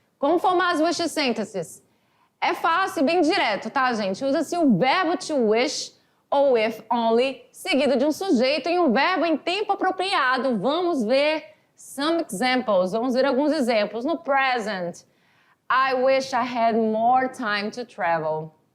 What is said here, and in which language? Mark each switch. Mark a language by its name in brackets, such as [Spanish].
[Portuguese] Como formar as wish sentences? É fácil e bem direto, tá, gente? Usa-se o verbo to wish ou if only, seguido de um sujeito em um verbo em tempo apropriado. Vamos ver [English] some examples. [Portuguese] Vamos ver alguns exemplos. [English] No present, I wish I had more time to travel.